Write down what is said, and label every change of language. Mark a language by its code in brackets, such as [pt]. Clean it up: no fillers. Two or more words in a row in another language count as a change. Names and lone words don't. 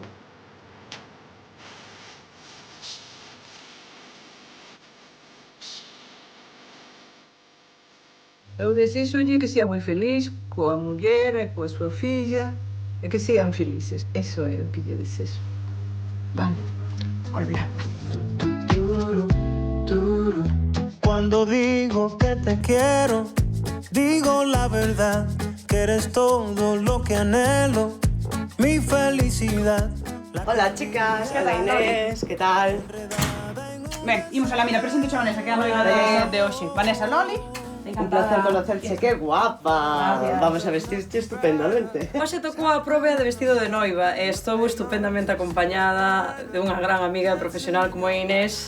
[gl] Eu desíxolle que sea moi feliz coa muller e coa súa filla e que sean felices. Eso é o que lle desexo. Vale. Moi bien. [es] Cuando digo que te quiero, digo la verdad, que eres todo lo que anhelo, mi felicidad. Hola, chicas. Hola, Inés. ¿Qué tal? [gl] Ben, imos a la mira, presente a Vanessa, que é a noiva de hoxe. Vanessa Loli. [es] Un placer conocerte. ¡Qué guapa! Gracias. Vamos a vestirte estupendamente. [gl] Hoxe tocou a proba de vestido de noiva e estou estupendamente acompañada de unha gran amiga profesional como é Inés.